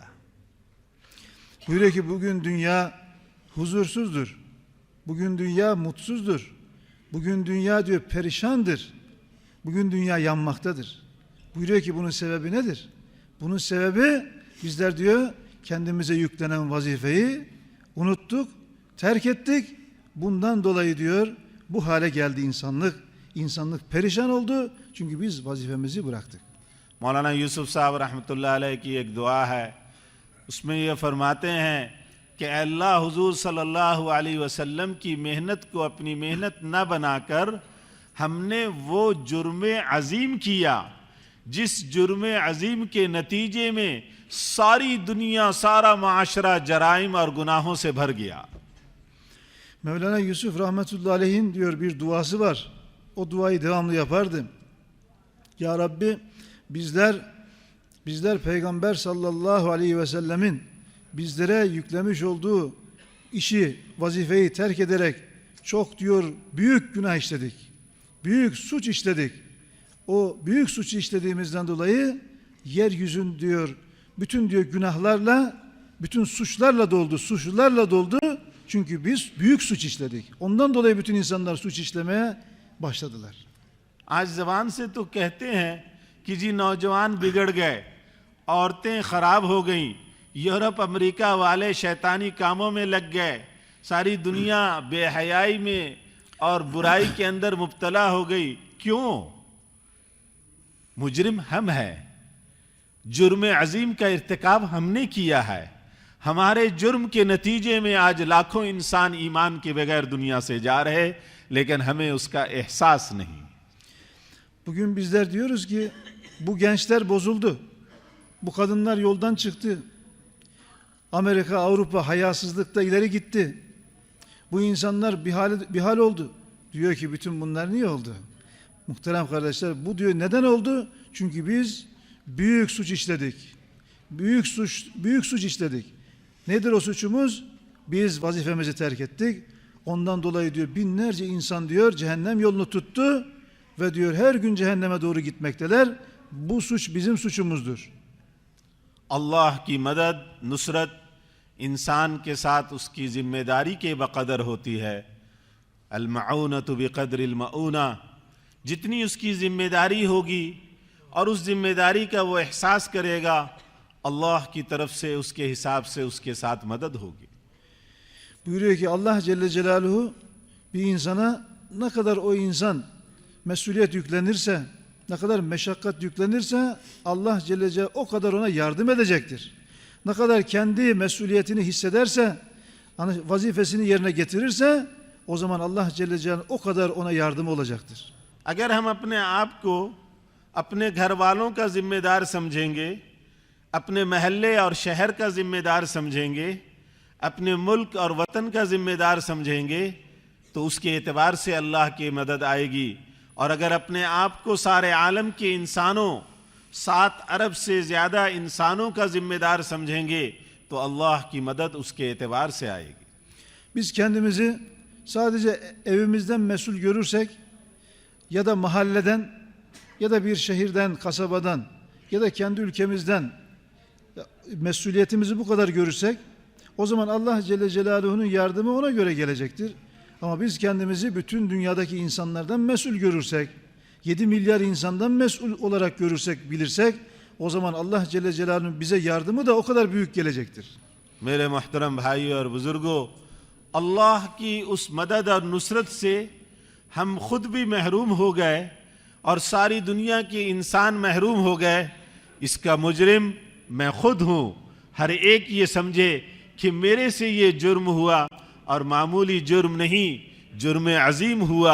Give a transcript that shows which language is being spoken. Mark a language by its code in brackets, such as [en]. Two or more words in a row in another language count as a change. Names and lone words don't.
[tr] Buyuruyor ki bugün dünya huzursuzdur. Bugün dünya mutsuzdur. Bugün dünya diyor perişandır. Bugün dünya yanmaktadır. Buyuruyor ki bunun sebebi nedir? Bunun sebebi bizler diyor kendimize yüklenen vazifeyi unuttuk, terk ettik. Bundan dolayı diyor bu hale geldi insanlık. İnsanlık perişan oldu çünkü biz vazifemizi bıraktık. [ur] مولانا یوسف صاحب [ar] رحمۃ اللہ علیہ [ur] کی ایک دعا ہے، اس میں یہ فرماتے ہیں کہ اللہ حضور [ar] صلی اللہ علیہ وسلم [ur] کی محنت کو اپنی محنت نہ بنا کر ہم نے وہ جرم عظیم کیا جس جرم عظیم کے نتیجے میں ساری دنیا، سارا معاشرہ جرائم اور گناہوں سے بھر گیا. [tr] Mevlana Yusuf [ar] رحمة الله عليه [tr] diyor bir duası var. O duayı devamlı yapardı. [ar] يا ربي [tr] bizler Peygamber [ar] صلى الله عليه وسلم [tr] bizlere yüklemiş olduğu işi, vazifeyi terk ederek çok diyor büyük günah işledik. Büyük suç işledik. O büyük suçu işlediğimizden dolayı yeryüzün diyor bütün diyor günahlarla, bütün suçlarla doldu, suçlularla doldu. Çünkü biz büyük suç işledik. Ondan dolayı bütün insanlar suç işlemeye başladılar. [ur] آج زبان سے تو کہتے ہیں کہ جی نوجوان بگڑ گئے، عورتیں خراب ہو گئیں، یورپ امریکہ والے شیطانی کاموں میں لگ گئے، ساری دنیا بے حیائی میں اور برائی کے اندر مبتلا ہو گئی. क्यों? مجرم ہم ہیں، جرم عظیم کا ارتکاب ہم نے کیا ہے. ہمارے جرم کے نتیجے میں آج لاکھوں انسان ایمان کے بغیر دنیا سے جا رہے، لیکن ہمیں اس کا احساس نہیں. [tr] Bugün bizler diyoruz ki bu gençler bozuldu. Bu kadınlar yoldan çıktı. Amerika, Avrupa hayasızlıkta ileri gitti. Bu insanlar bir hal oldu. Diyor ki bütün bunlar niye oldu? Muhterem kardeşler bu diyor neden oldu? Çünkü biz büyük suç işledik. Büyük suç işledik. Nedir o suçumuz? Biz vazifemizi terk ettik. Ondan dolayı diyor binlerce insan diyor cehennem yolunu tuttu ve diyor her gün cehenneme doğru gitmekteler. Bu suç bizim suçumuzdur. [ur] اللہ کی مدد، نصرت انسان کے ساتھ اس کی ذمہ داری کے بقدر ہوتی ہے. [ar] المعونة بقدر المؤونة, [ur] جتنی اس کی ذمہ داری ہوگی اور اس ذمہ داری کا وہ احساس کرے گا، اللہ کی طرف سے اس کے حساب سے اس کے ساتھ مدد ہوگی. [tr] Buyuruyor ki [ar] الله جل جلاله [tr] bir insana ne kadar o insan mesuliyet yüklenirse, ne kadar meşakkat yüklenirse [ar] الله جل جلاله [tr] o kadar ona yardım edecektir. Ne kadar kendi mesuliyetini hissederse, vazifesini yerine getirirse o zaman [ar] الله جل جلاله [tr] o kadar ona yardım olacaktır. [ur] اگر ہم اپنے آپ کو اپنے گھر والوں کا ذمہ دار سمجھیں گے، اپنے محلے اور شہر کا ذمہ دار سمجھیں گے، اپنے ملک اور وطن کا ذمہ دار سمجھیں گے، تو اس کے اعتبار سے اللہ کی مدد آئے گی. اور اگر اپنے آپ کو سارے عالم کے انسانوں، 7 ارب سے زیادہ انسانوں کا ذمہ دار سمجھیں گے، تو اللہ کی مدد اس کے اعتبار سے آئے گی. [tr] Biz kendimizi sadece evimizden mesul görürsek ya da mahalleden ya da bir şehirden, kasabadan ya da kendi ülkemizden mesuliyetimizi bu kadar görürsek o zaman [ar] الله جل جلاله [tr] yardımı ona göre gelecektir. Ama biz kendimizi bütün dünyadaki insanlardan mesul görürsek, 7 milyar insandan mesul olarak görürsek, bilirsek o zaman [ar] الله جل جلاله [tr] bize yardımı da o kadar büyük gelecektir. [ur] میرے محترم بھائی اور بزرگو، اللہ کی اس مدد اور نصرت سے ہم خود بھی محروم ہو گئے اور ساری دنیا کے انسان محروم ہو گئے. اس کا مجرم میں خود ہوں. ہر ایک یہ سمجھے کہ میرے سے یہ جرم ہوا اور معمولی جرم نہیں، جرم عظیم ہوا.